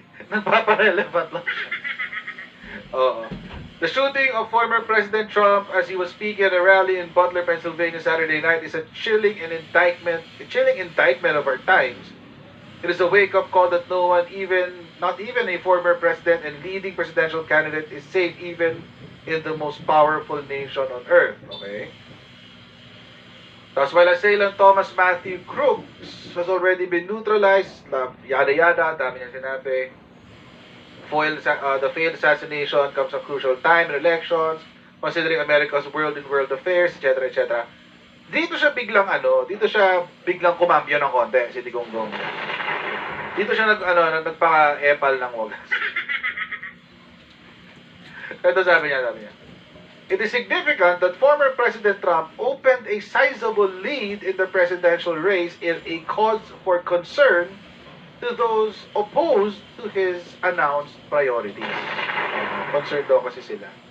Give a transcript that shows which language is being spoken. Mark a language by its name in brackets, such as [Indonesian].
[Filipino] Nagpapa-relevant lang siya. [English] The shooting of former President Trump as he was speaking at a rally in Butler, Pennsylvania Saturday night is a chilling indictment of our times. It is a wake-up call that not even a former president and leading presidential candidate is safe even in the most powerful nation on earth. Okay? Thus, while assailant Thomas Matthew Crooks has already been neutralized, yada-yada, [Filipino] dami niya sinabi, [English] the failed assassination comes at a crucial time in elections, considering America's world affairs, etc., etc. [Filipino] Dito siya biglang kumambyo ng konti, si Digonggong. Dito siya nagpaka-epal ng wagas. Ito sabi niya. [English] It is significant that former President Trump opened a sizable lead in the presidential race in a cause for concern to those opposed to his announced priorities. [Filipino] Concerned daw kasi sila.